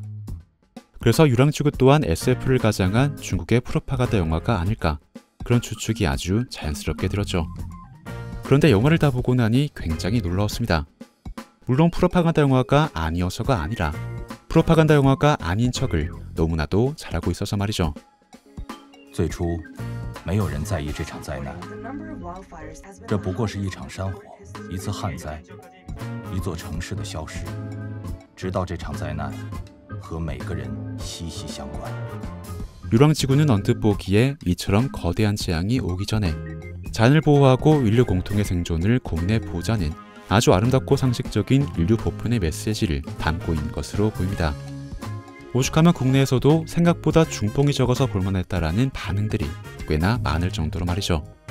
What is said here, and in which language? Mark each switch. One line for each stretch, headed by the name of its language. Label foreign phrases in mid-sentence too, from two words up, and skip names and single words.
Korean: 그래서 유랑지구 또한 SF를 가장한 중국의 프로파간다 영화가 아닐까 그런 추측이 아주 자연스럽게 들었죠. 그런데 영화를 다 보고 나니 굉장히 놀라웠습니다. 물론 프로파간다 영화가 아니어서가 아니라 프로파간다 영화가 아닌 척을 너무나도 잘하고 있어서 말이죠.
Chinese: 最初，没有人在意这场灾难，这不过是一场山火，一次旱灾，一座城市的消失。直到这场灾难和每个人息息相关。
Korean: 유랑지구는 언뜻 보기에 이처럼 거대한 재앙이 오기 전에 자연을 보호하고 인류 공통의 생존을 고민해 보자는 아주 아름답고 상식적인 인류 보편의 메시지를 담고 있는 것으로 보입니다. 오죽하면 국내에서도 생각보다 중뽕이 적어서 볼만했다라는 반응들이 꽤나 많을 정도로 말이죠.